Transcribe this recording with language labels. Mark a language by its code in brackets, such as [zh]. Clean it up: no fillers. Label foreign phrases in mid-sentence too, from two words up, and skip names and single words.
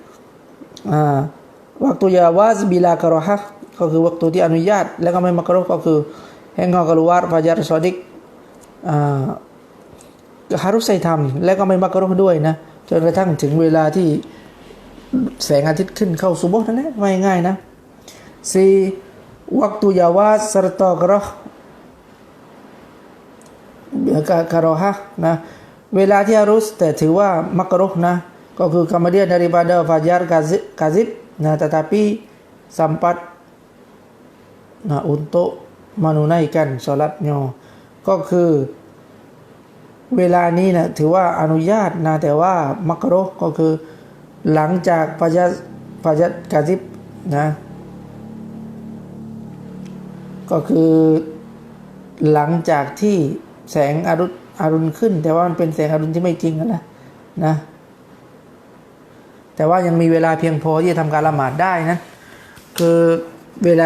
[th] วักตุยาวาสบิลากะเราะฮะห์ก็คือวักตุที่อนุญาตแล้วก็ไม่มักรุฮ์ก็คือ [ms] hingga keluar [th] ฟาญัรซอดิกฮารุใส่ทำและก็ไม่มักรุฮ์ด้วยนะจนกระทั่งถึงเวลาที่แสงอาทิตย์ขึ้นเข้าซุบฮ์นั่นแหละง่ายๆนะ 4วักตุยาวาสsertaกะเราะฮะห์นะเวลาที่ฮารุสแต่ถือว่ามักรุฮ์นะก็คือ [ms] kemudian daripada fajar kazib nah tetapi sempat nah untuk menunaikan salatnya [th] ก็คือเวลานี้นะถือว่าอนุญาตนะแต่ว่ามักรุฮ์ก็คือหลังจากฟาญัรกาซิบนะ ก็คือหลังจากที่แสงอรุณขึ้นแต่ว่ามันเป็นแสงอรุณที่ไม่จริงนะแต่ว่ายังมีเวลาเพียงพอที่จะทำการละหมาดได้นะคือเวลา